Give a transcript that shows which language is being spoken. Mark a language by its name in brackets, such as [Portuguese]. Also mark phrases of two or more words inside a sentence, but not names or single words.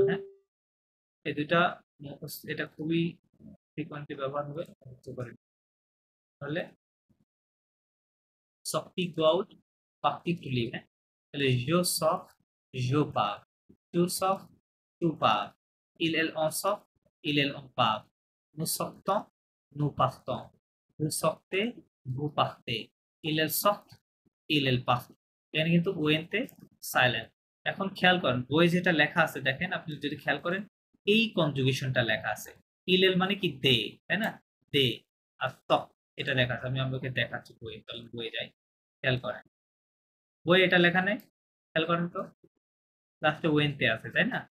[Bangla] হ্যাঁ, এই দুইটা এটা খুবই ফ্রিকোয়েন্টলি ব্যবহার হবে, বুঝতে পারেন। [English] তাহলে sortir go out, partir to leave. [Bangla] হ্যাঁ, তাহলে [French] je sors, je pars, tu sors, tu pars, il elle en sort, il elle en part, nous sortons, nous partons, vous sortez, vous partez, il elle sort, il elle part। [Bangla] এখানে কিন্তু ওয়েন্তে সাইলেন্ট। এখন খেয়াল করেন, বইয়ে যেটা লেখা আছে, দেখেন আপনি যদি খেয়াল করেন, এই কনজুগেশনটা লেখা আছে। [French] il elle [Bangla] মানে কি দে, তাই না? দে। আর তক, এটা লেখা আছে, আমি আপনাকে দেখাচ্ছি বইয়ে, তাহলে বইয়ে যাই, খেয়াল করেন। বই এটা লেখা নেই, খেয়াল করেন তো, লাস্টে ওয়েন্তে আছে, তাই না?